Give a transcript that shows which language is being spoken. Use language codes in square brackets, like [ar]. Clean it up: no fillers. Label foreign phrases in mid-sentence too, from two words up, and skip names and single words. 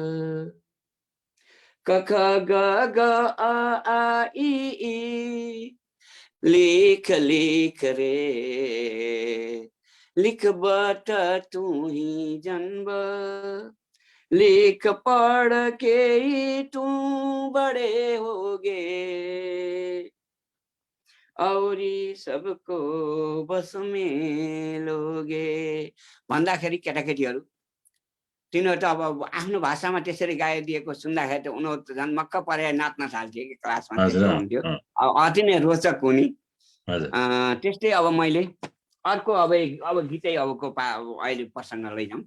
[bho] क ख ग ग आ आ ई ई, लिख लिख रे, लिखबत तू ही जन्म, लिख पढ़ के ही तू बड़े होगे, औरी सबको बस में लोगे [ne] भन्दाखेरि केटाकेटीहरू तिनीहरू त अब आफ्नो भाषामा त्यसरी गाइदिएको सुन्दाखेरि त उनीहरू त झन् मक्क परेर नाच्न थाल्थ्यो कि क्लासमा, त्यस्तो हुन्थ्यो। अति नै रोचक हुने। त्यस्तै अब मैले अर्को अब गीतै अबको अहिले प्रसङ्ग लैजाउँ।